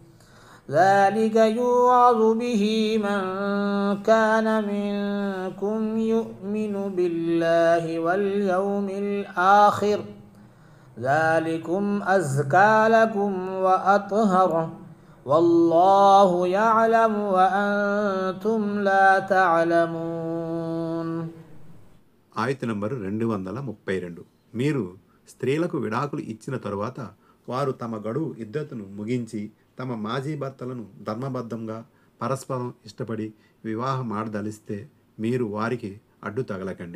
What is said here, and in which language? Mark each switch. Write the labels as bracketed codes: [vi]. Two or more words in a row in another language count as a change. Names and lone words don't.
[ar] ذلك يوعظ به من كان منكم يؤمن بالله واليوم الآخر ذلكم أزكى لكم وأطهر والله يعلم وأنتم لا تعلمون. [te] ఆయత నంబర్ 232. మీరు స్త్రీలకు విడాకులు ఇచ్చిన తరువాత వారు తమ గడువు ఇద్దతును ముగించి తమ మాజీ భర్తలను ధర్మబద్ధంగా పరస్పరం ఇష్టపడి వివాహమాడదలిస్తే మీరు వారికి అడ్డు తగలకండి.